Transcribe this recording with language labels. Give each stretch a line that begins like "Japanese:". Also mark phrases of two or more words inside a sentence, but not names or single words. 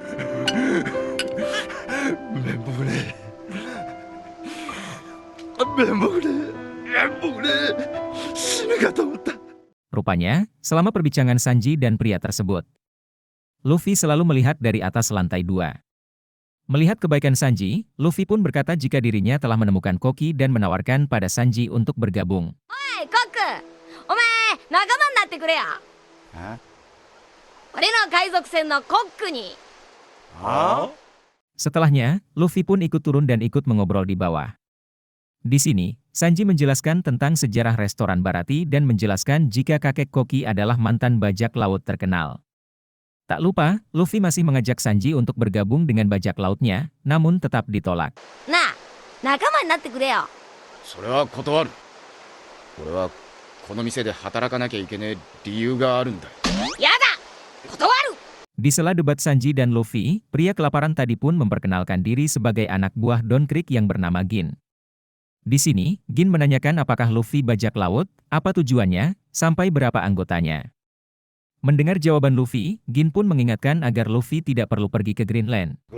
Indonesian: Rupanya, selama perbincangan Sanji dan pria tersebut, Luffy selalu melihat dari atas lantai 2. Melihat kebaikan Sanji, Luffy pun berkata jika dirinya telah menemukan Koki dan menawarkan pada Sanji untuk bergabung.
Japanese: おい、コック！お前、仲間になってくれや. Hah? 俺の海賊船のコックに.
Indonesian: Setelahnya, Luffy pun ikut turun dan ikut mengobrol di bawah. Di sini, Sanji menjelaskan tentang sejarah restoran Baratie dan menjelaskan jika kakek Koki adalah mantan bajak laut terkenal. Tak lupa, Luffy masih mengajak Sanji untuk bergabung dengan bajak lautnya, namun tetap ditolak.
Japanese: な、仲間になってくれよ. それは断る。俺はこの店で働かなきゃいけねえ理由があるんだ。やだ! Kotowaru!
Indonesian: Di sela debat Sanji dan Luffy, pria kelaparan tadi pun memperkenalkan diri sebagai anak buah Don Krieg yang bernama Gin. Di sini, Gin menanyakan apakah Luffy bajak laut, apa tujuannya, sampai berapa anggotanya. Mendengar jawaban Luffy, Gin pun mengingatkan agar Luffy tidak perlu pergi ke Greenland.